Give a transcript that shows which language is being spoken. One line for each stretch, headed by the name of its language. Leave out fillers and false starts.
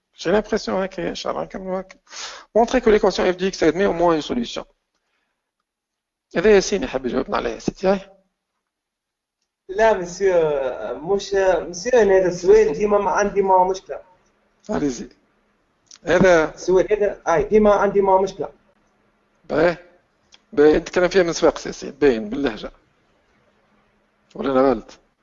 French: J'ai l'impression
Arabic: هكا ان شاء الله نكملوا هكا.
French: Montrer que l'équation f de x admet au moins une solution.
Arabic: هذا ياسين يحب يجاوبنا عليه يا سيدي. هاي لا مسيو مش مسيو انا هذا السؤال ديما عندي معه مشكله. عليزي هذا السؤال هذا ديما عندي معه مشكله. باهي انت تتكلم فيها من سواق سياسي باين باللهجه ولا انا غلط؟